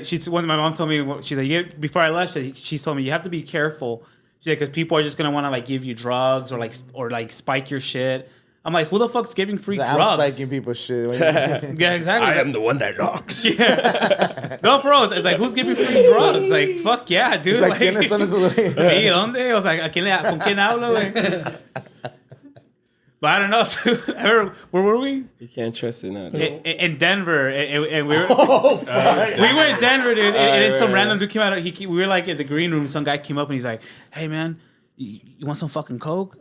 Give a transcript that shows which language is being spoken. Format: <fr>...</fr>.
<en>When my mom told me, she's like, before I left, she told me you have to be careful. She's like, because people are just gonna want to like give you drugs or like spike your shit. I'm like, who the fuck's giving free like, drugs? I'm spiking people's shit. Yeah, exactly. I am the one that knocks. Yeah. No, for real. It's like, who's giving free drugs? Like, fuck yeah, dude.</en> <es>Like, ¿quiénes son esos güeyes? Sí, ¿dónde? I was like, ¿con quién hablo, güey?</es> <en>But I don't know, dude. Where were we? You can't trust it now. In Denver, and we were we were in Denver, dude, and then some random dude came out. We were like in the green room. Some guy came up and he's like, "Hey, man, you want some fucking coke?"</en>